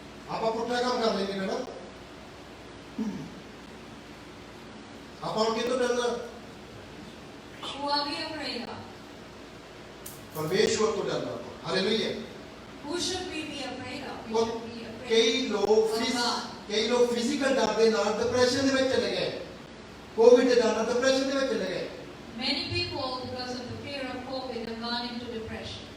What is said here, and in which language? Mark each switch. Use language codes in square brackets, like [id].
[pa] ਆਪਾਂ ਪੁੱਠਾ ਕੰਮ ਕਰ ਲੈਂਦੇ ਨਾ। ਆਪਾਂ ਨੂੰ ਕਿਹਤੋਂ ਡਰਨਾ? [en] Who are we afraid of? [pa] ਪਰਮੇਸ਼ਵਰ ਤੋਂ ਡਰਨਾ। Hallelujah. [en] Who should we be afraid of? We should be afraid [pa] ਕਈ ਲੋਕ [en] of God. [pa] ਫਿਜ਼ੀਕਲ ਡਰ ਦੇ ਨਾਲ ਡਿਪਰੈਸ਼ਨ ਦੇ ਵਿੱਚ ਚਲੇ ਗਏ। ਕੋਵਿਡ ਦੇ ਡਰ ਨਾਲ ਡਿਪਰੈਸ਼ਨ ਦੇ ਵਿੱਚ ਚਲੇ ਗਏ। [en] Many people, because of the fear of COVID, have gone into depression.